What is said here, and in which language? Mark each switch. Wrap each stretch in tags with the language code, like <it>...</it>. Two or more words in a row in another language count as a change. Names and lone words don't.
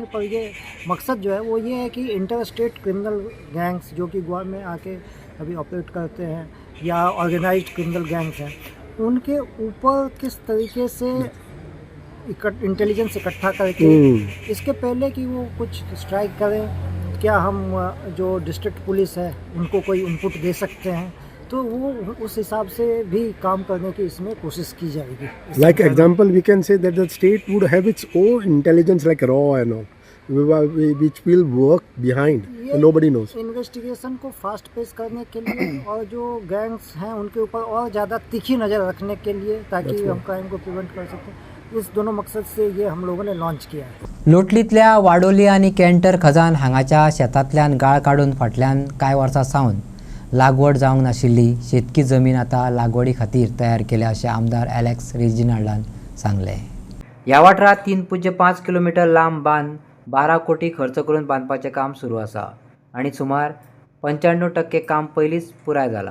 <hi>पर ये मकसद जो है वो ये है कि</hi> <en>inter state criminal gangs</en> <hi>जो कि गोवा में आके अभी ऑपरेट करते हैं या</hi> <en>organized criminal gangs</en> <hi>हैं उनके ऊपर किस तरीके से इंटेलिजेंस इकट्ठा करके इसके पहले कि वो कुछ स्ट्राइक करें क्या हम जो</hi> <en>district police</en> <hi>है उनको कोई इनपुट दे सकते हैं तो वो उस हिसाब से भी काम करने की इसमें कोशिश की जाएगी।</hi> <en>like example we can say that the state would have its own intelligence like raw and all which will work behind and nobody knows।</en> <hi>इन्वेस्टिगेशन को</hi> <en>fast pace</en> <hi>करने के लिए और जो गैंग्स हैं उनके ऊपर और ज़्यादा तीखी नज़र रखने के लिए ताकि हम क्राइम को प्रिवेंट कर सकें इस दोनों मकसद से ये हम लोगों ने लॉन्च किया है।</hi> <kok>लोटलीतल्या वाडोली आनी कॅन्टर खजान हांगाच्या शेतांतल्यान गाळ काडून फाटल्यान कांय वर्सां सावन लागवड जावंक नाशिल्ली शेतकी जमीन आता लागवडी खातीर तयार केल्या अशें आमदार एलेक्स रेजिनाल्डान सांगले। ह्या वाठारात 3.5 किलोमीटर लांब बांद 12 कोटी खर्च करून बांदपाचें काम सुरू आसा आनी सुमार 95% काम पयलींच पुराय जाला।</kok>